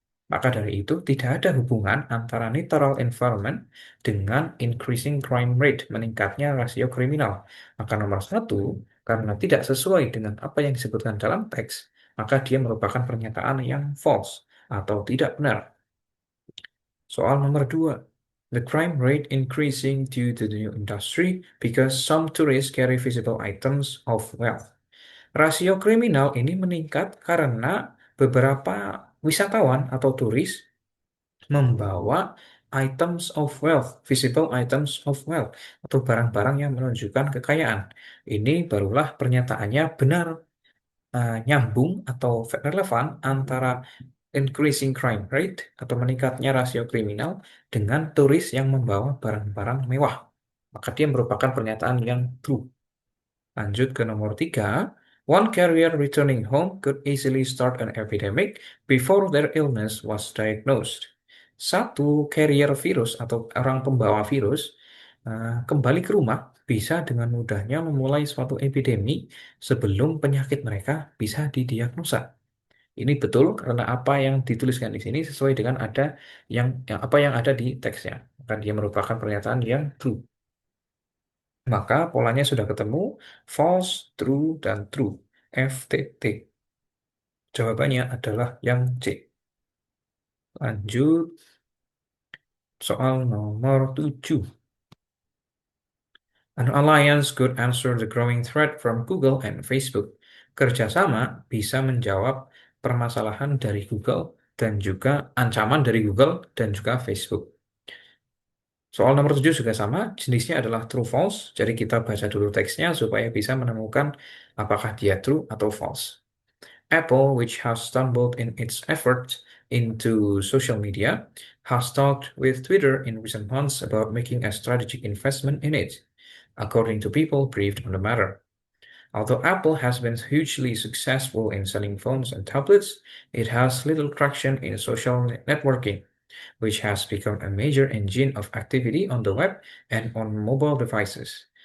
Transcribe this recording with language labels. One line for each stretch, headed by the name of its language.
Indonesian: Maka dari itu, tidak ada hubungan antara
English: natural environment
Indonesian: dengan
English: increasing crime rate,
Indonesian: meningkatnya rasio kriminal. Maka nomor satu, karena tidak sesuai dengan apa yang disebutkan dalam teks, maka dia merupakan pernyataan yang false atau tidak benar. Soal nomor dua,
English: the crime rate increasing due to the new industry because some tourists carry visible items of wealth.
Indonesian: Rasio kriminal ini meningkat karena beberapa wisatawan atau turis membawa
English: items of wealth, visible items of wealth,
Indonesian: atau barang-barang yang menunjukkan kekayaan. Ini barulah pernyataannya benar, nyambung atau relevan antara
English: increasing crime rate
Indonesian: atau meningkatnya rasio kriminal dengan turis yang membawa barang-barang mewah. Maka dia merupakan pernyataan yang true. Lanjut ke nomor 3.
English: One carrier returning home could easily start an epidemic before their illness was diagnosed.
Indonesian: Satu carrier virus atau orang pembawa virus kembali ke rumah bisa dengan mudahnya memulai suatu epidemi sebelum penyakit mereka bisa didiagnosa. Ini betul karena apa yang dituliskan di sini sesuai dengan apa yang ada di teksnya. Maka dia merupakan pernyataan yang true. Maka polanya sudah ketemu, false, true, dan true. FTT. Jawabannya adalah yang C. Lanjut, soal nomor 7.
English: An alliance could answer the growing threat from Google and Facebook.
Indonesian: Kerjasama bisa menjawab permasalahan dari Google dan juga ancaman dari Google dan juga Facebook. Soal nomor 7 juga sama, jenisnya adalah true false. Jadi kita baca dulu teksnya supaya bisa menemukan apakah dia true atau false.
English: Apple, which has stumbled in its efforts into social media, has talked with Twitter in recent months about making a strategic investment in it, according to people briefed on the matter. Although Apple has been hugely successful in selling phones and tablets, it has little traction in social networking, which has become a major engine of activity on the web and on mobile devices.